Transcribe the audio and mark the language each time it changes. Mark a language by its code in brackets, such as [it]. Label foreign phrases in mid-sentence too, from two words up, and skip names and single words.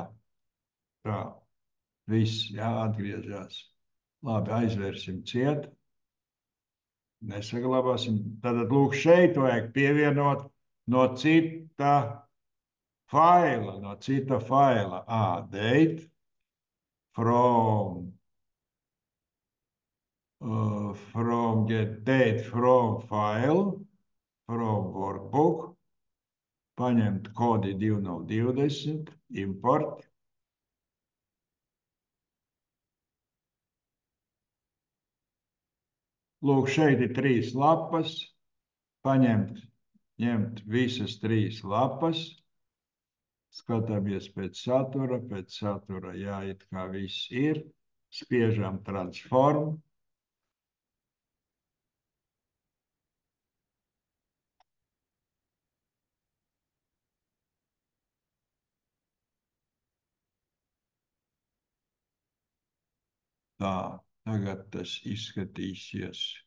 [lv] Tā, viss, jā, atgriežas. Labi, aizvērsim ciet. Nesaglabāsim. Tātad, lūk, šeit vajag pievienot no cita faila, no cita faila. [en] Date from, get date from file, from workbook, [lv] paņemt kodi 2020, import. Lūk, šeit ir 3 lapas, ņemt visas 3 lapas, skatāmies pēc satura, jā, it kā viss ir, spiežam transform, tā, tagad tas izskatīsies.